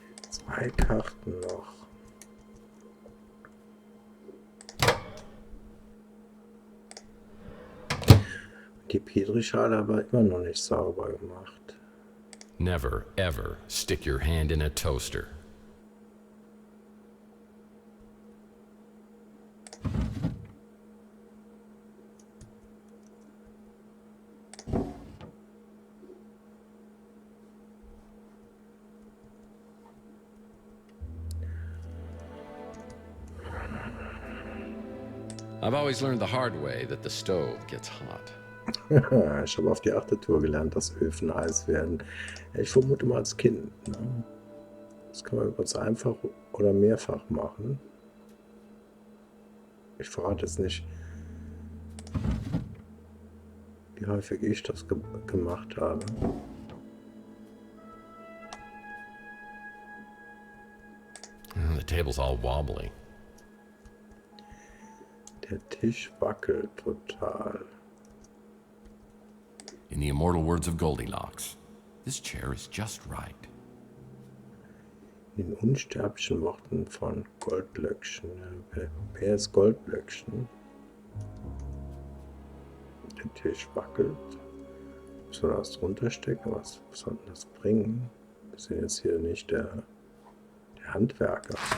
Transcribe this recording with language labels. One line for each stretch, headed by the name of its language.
German: Zwei Karten noch. Die Petrischale aber immer noch nicht sauber gemacht.
English: Never, ever stick your hand in a toaster. I've always learned the hard way that the stove gets hot.
German: Ich habe auf die 8. Tour gelernt, dass Öfen heiß werden. Ich vermute mal als Kind. Ne? Das kann man übrigens einfach oder mehrfach machen. Ich verrate jetzt nicht, wie häufig ich das gemacht habe.
English: The table's all wobbly.
German: Der Tisch wackelt total.
English: In the immortal words of Goldilocks, this chair is just right.
German: In unsterblichen Worten von Goldlöckchen. Wer ist Goldlöckchen? Der Tisch wackelt. Müssen wir das drunter stecken? Was soll denn das bringen? Wir sind jetzt hier nicht der Handwerker.